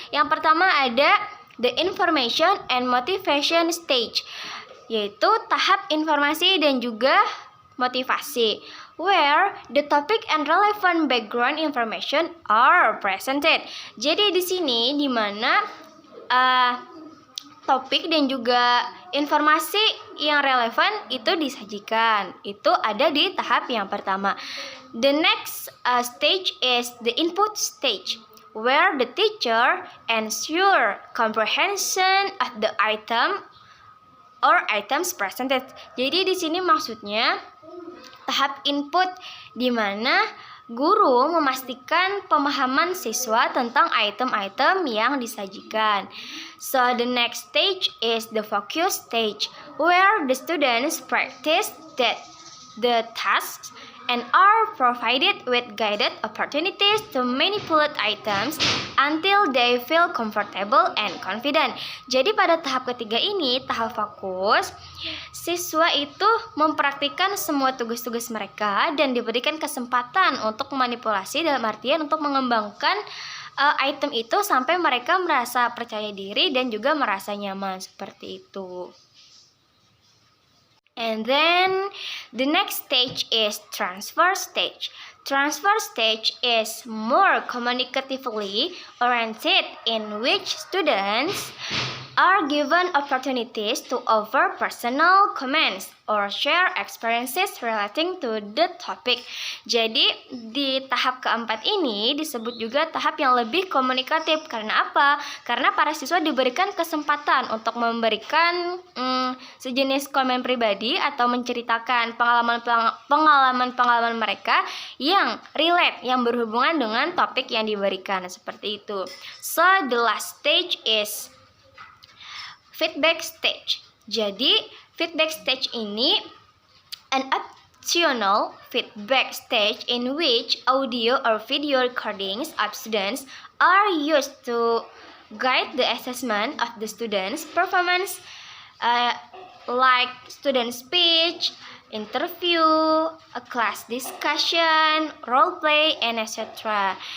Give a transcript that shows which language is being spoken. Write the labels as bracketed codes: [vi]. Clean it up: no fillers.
[id] Yang pertama ada [en] the information and motivation stage, [id] yaitu tahap informasi dan juga motivasi, [en] where the topic and relevant background information are presented. [id] Jadi di sini di mana topik dan juga informasi yang relevan itu disajikan. Itu ada di tahap yang pertama. [en] The next stage is the input stage, where the teacher ensure comprehension of the item or items presented. [id] Jadi di sini maksudnya tahap input di mana guru memastikan pemahaman siswa tentang item-item yang disajikan. [en] So the next stage is the focus stage, where the students practice the tasks and are provided with guided opportunities to manipulate items until they feel comfortable and confident. [id] Jadi pada tahap ketiga ini, tahap fokus, siswa itu mempraktikkan semua tugas-tugas mereka dan diberikan kesempatan untuk memanipulasi, dalam artian untuk mengembangkan item itu sampai mereka merasa percaya diri dan juga merasa nyaman, seperti itu. [en] And then the next stage is transfer stage. Transfer stage is more communicatively oriented, in which students are given opportunities to offer personal comments or share experiences relating to the topic. [id] Jadi di tahap keempat ini disebut juga tahap yang lebih komunikatif. Karena apa? Karena para siswa diberikan kesempatan untuk memberikan sejenis komen pribadi atau menceritakan pengalaman mereka yang relate, yang berhubungan dengan topik yang diberikan, seperti itu. [en] So the last stage is feedback stage. Jadi feedback stage ini an optional feedback stage in which audio or video recordings of students are used to guide the assessment of the students' performance, like student speech, interview, a class discussion, role play, and etc.